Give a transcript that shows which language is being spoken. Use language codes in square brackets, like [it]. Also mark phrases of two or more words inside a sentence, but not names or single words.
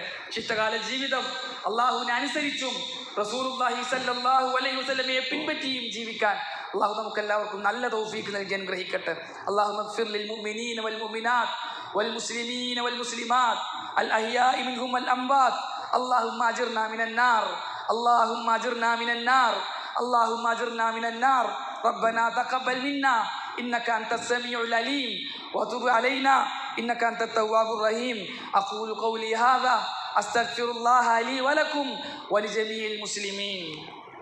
[ml] ശിഷ്ടകാല ജീവിതം അല്ലാഹുവിനെ അനുസരിച്ചും റസൂലുള്ളാഹി [ar] صلى الله عليه وسلم [ml] പിൻപറ്റിയും ജീവിക്കാൻ അല്ലാഹു നമുക്ക് എല്ലാവർക്കും നല്ല തൗഫീക്ക് നൽകി അനുഗ്രഹിക്കട്ടെ. [ar] اللهم اغفر للمؤمنين والمؤمنات والمسلمين والمسلمات الأحياء منهم والأموات. اللهم اجرنا من النار، اللهم اجرنا من النار، اللهم اجرنا من النار. ربنا تقبل منا انك انت السميع العليم وتب علينا انك انت التواب الرحيم. اقول قولي هذا استغفر الله لي ولكم ولجميع المسلمين.